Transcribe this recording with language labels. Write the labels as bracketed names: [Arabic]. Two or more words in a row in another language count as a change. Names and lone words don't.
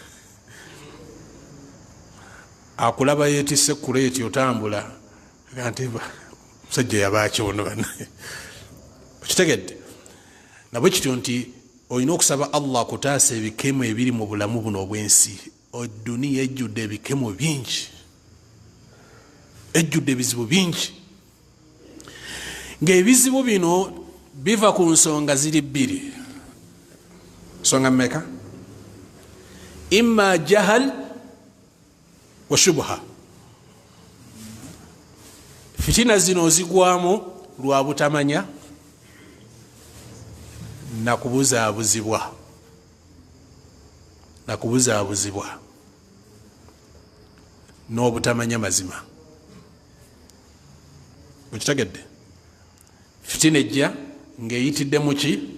[Ganda] akulaba yeetisse kuleeti otambula nti musajja yabakyono banaye okitegedde nabwe kityo nti olina okusaba allah akutaasa ebikemo ebiri mu bulamu buno obwensi eduniya ejjudde ebikemo bingi ejjudde ebizibu bingi ng'ebizibu bino biva ku nsonga ziri bbiri nsonga mmeka [Arabic] إما جهل وشبهة [Ganda] fitina zino zigwamu lwa butamanya nakubuzaabuzibwa n'obutamanya mazima okitegedde fitina ejja ng'eyitidde muki